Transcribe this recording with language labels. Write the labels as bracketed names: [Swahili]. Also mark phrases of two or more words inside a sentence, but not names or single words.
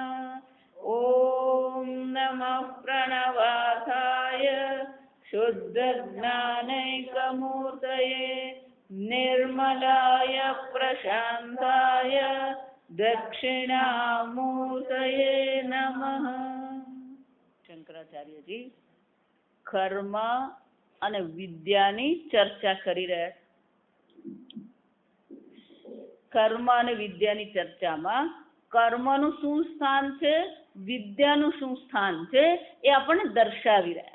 [Sanskrit] ॐ नमः प्रणवार्थाय शुद्धज्ञानैकमूर्तये निर्मलाय प्रशान्ताय दक्षिणामूर्तये नमः। [Gujarati] શંકરાચાર્યજી કર્મ અને વિદ્યાની ચર્ચા કરી રહ્યા છે. કર્મ અને વિદ્યાની ચર્ચામાં કર્મનું શું સ્થાન છે, વિદ્યાનું શું સ્થાન છે એ આપણને દર્શાવી રહ્યા.